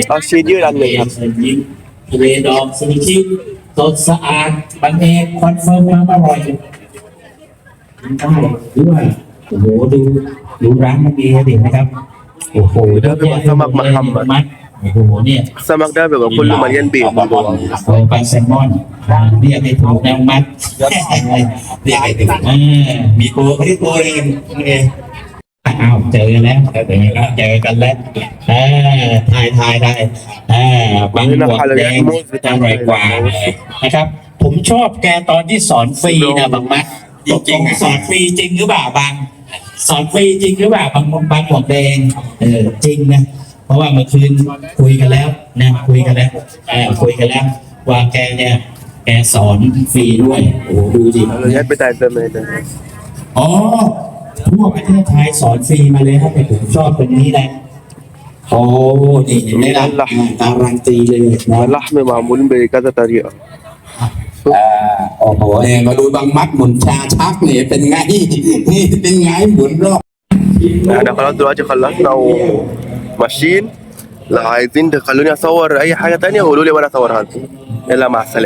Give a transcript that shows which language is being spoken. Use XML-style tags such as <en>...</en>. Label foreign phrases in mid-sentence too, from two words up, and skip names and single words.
<th>เอาชีสยืดอันหนึ่งครับ เชิญยิ้มทะเลดองซูชิสดสะอาดบางเองคอนเฟิร์มความอร่อยได้ด้วยโอ้โหดูร้านเมื่อกี้เด็กนะครับโอ้โหเยอะแยะเลยมัดโอ้โหเนี่ย</th> <ar>السمك ده بيبقى كله مليان بيض من جوه</ar> <th>โอ้ปลาแซลมอนเรียกให้ถูกนะมัดเรียกให้ถูกมีโปรที่โปรเองอ้าวเจอกันแล้วเจอ กันแล้วทายได้บางหัวแดงจะอร่อยกว่านะครับ ผมชอบแกตอนที่สอนฟรีนะบางมัดจริงๆสอนฟรีจริงหรือเปล่าบางสอนฟรีจริงหรือเปล่าบางหัวแดงจริงนะเพราะว่าเมื่อคืนคุยกันแล้วนะคุยกันแล้วว่าแกเนี่ยแกสอนฟรีด้วยโอ้ดูดิ</th> <ar>الحاجات بتاعت زمان ده</ar> <th>อ๋อทั่วประเทศไทยสอนฟรีมาเลยครับแต่ผมชอบตรงนี้แหละโอ้นี่เห็นไหมล่ะการันตีเลยนะ</th> <ar>اللحم معمول بكذا طريقة</ar> <th>โอ้โหมาดูบางมัดหมุนชาชักเนี่ยเป็นไงนี่เป็นไงหมุนรอบ</th> <ar>احنا خلاص دلوقتي خلصنا وماشيين لو عايزين تخلوني اصور اي حاجة تانية قولوا لي وانا اصورها لكم يلا مع السلامة</ar>